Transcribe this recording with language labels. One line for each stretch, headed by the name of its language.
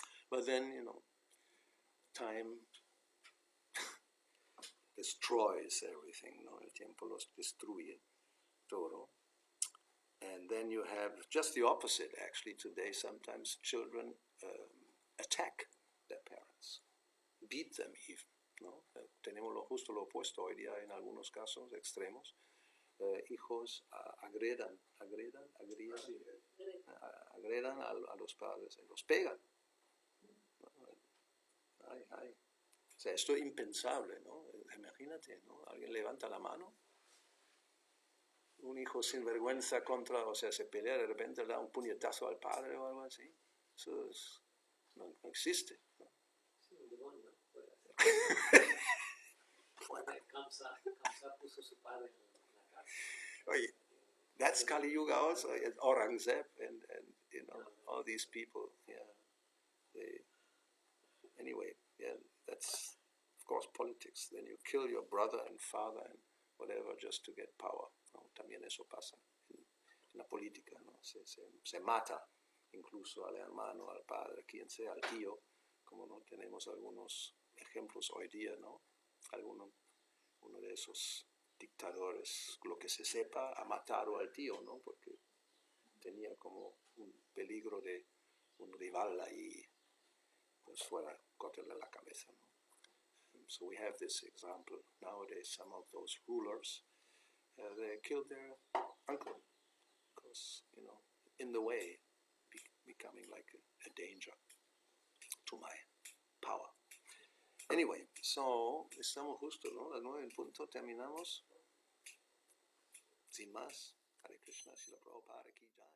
English: But then, you know, time destroys everything, no?
Spanish: El tiempo los destruye todo.
English: And then you have just the opposite, actually. Today, sometimes children attack their parents, beat them even, ¿no?
Spanish: Tenemos justo lo opuesto hoy día en algunos casos extremos. Hijos agredan a los padres, los pegan. Ay. O sea, esto es impensable, ¿no? Imagínate, ¿no? Alguien levanta la mano, un hijo sin vergüenza se pelea, de repente le da un puñetazo al padre o algo así. Eso no existe, ¿no? Sí, un demonio puede hacer. Kamsa puso a su padre en la cárcel.
English: Oye, that's Kali Yuga also, Aurangzeb and you know, all these people, yeah. Anyway, yeah, that's, of course, politics. Then you kill your brother and father and whatever just to get power, ¿no?
Spanish: También eso pasa en la política, ¿no? Se mata incluso al hermano, al padre, quien sea, al tío, como no tenemos algunos ejemplos hoy día, ¿no? Uno de esos dictadores, lo que se sepa, ha matado al tío, ¿no? Porque tenía como un peligro de un rival ahí, pues fuera, cortarle la cabeza, ¿no?
English: So we have this example nowadays. Some of those rulers, they killed their uncle because, you know, in the way, becoming like a danger to my power. Anyway, so
Spanish: estamos justo, ¿no? Las 9 en punto, terminamos. Sin más, Hare Krishna, Srila Prabhupada, aquí ya.